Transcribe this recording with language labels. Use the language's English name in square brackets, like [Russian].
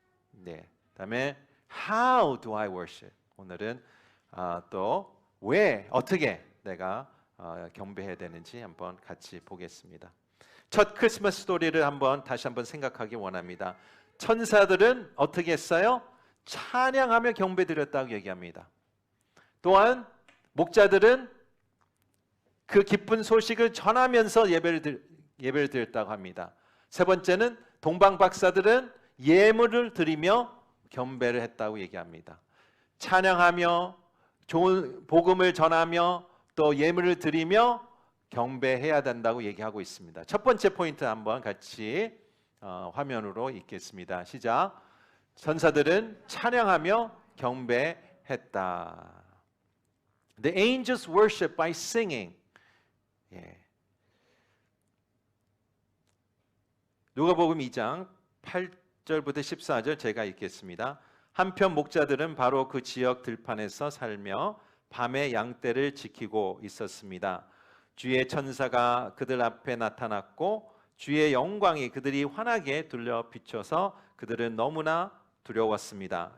[Korean] 네, 다음에 [English] How do I worship? [Korean] 오늘은 또 왜, 어떻게 내가 경배해야 되는지 한번 같이 보겠습니다. 첫 크리스마스 스토리를 다시 한번 생각하기 원합니다. 천사들은 어떻게 했어요? 찬양하며 경배드렸다고 얘기합니다. 또한 목자들은 그 기쁜 소식을 전하면서 예배를 드렸다고 합니다. 세 번째는 동방 박사들은 예물을 드리며 경배를 했다고 얘기합니다. 찬양하며 좋은 복음을 전하며 또 예물을 드리며 경배해야 된다고 얘기하고 있습니다. 첫 번째 포인트 한번 같이 화면으로 읽겠습니다. 시작. 천사들은 찬양하며 경배했다. [English] The angels worship by singing. [Korean] 누가복음 2장 8절부터 14절 제가 읽겠습니다. 한편 목자들은 바로 그 지역 들판에서 살며 밤에 양떼를 지키고 있었습니다. 주의 천사가 그들 앞에 나타났고 주의 영광이 그들이 환하게 둘러 비춰서 그들은 너무나 두려웠습니다.